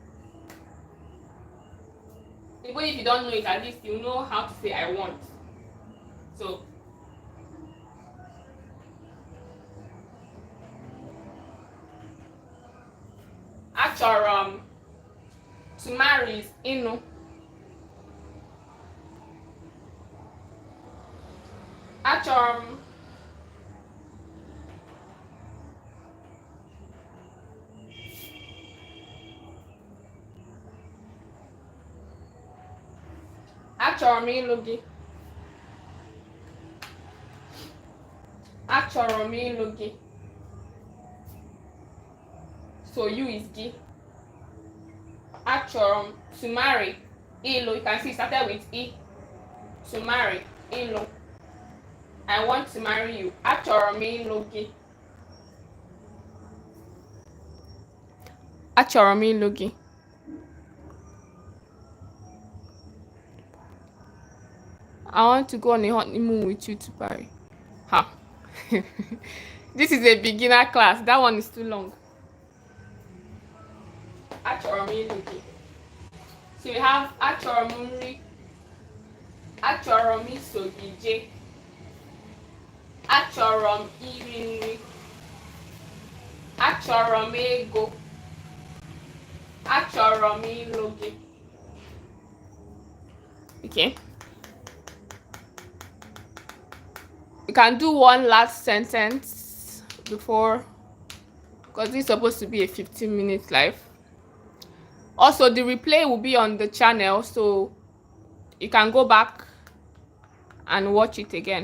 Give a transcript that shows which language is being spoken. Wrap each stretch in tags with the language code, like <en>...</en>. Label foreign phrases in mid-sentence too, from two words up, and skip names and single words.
<en>Even if you don't know it, at least you know how to say I want. So, achọrọ to marry is ịnụ.</en> <ig>Achọrọ m ịlụ gị. Achọrọ m ịlụ gị.</ig> <en>So you is gị.</en> <ig>Achọrọ m</ig> <en>to marry. Ịlụ, you can see it started with I. To marry. Ịlụ. I want to marry you.</en> <ig>Achọrọ m ịlụ gị. Achọrọ m ịlụ gị.</ig> <en>I want to go on a honeymoon with you to Paris. Ha. This is a beginner class. That one is too long.</en> <ig>Achọrọ m ịlụ gị.</ig> <en>So you have</en> <ig>achọrọ m nri. Achọrọ m iso gị jee. Achọrọ m iri nri. Achọrọ m ego. Achọrọ m ịlụ gị.</ig> <en>Okay. You can do one last sentence before, because this is supposed to be a 15-minute live. Also, the replay will be on the channel, so you can go back and watch it again.</en>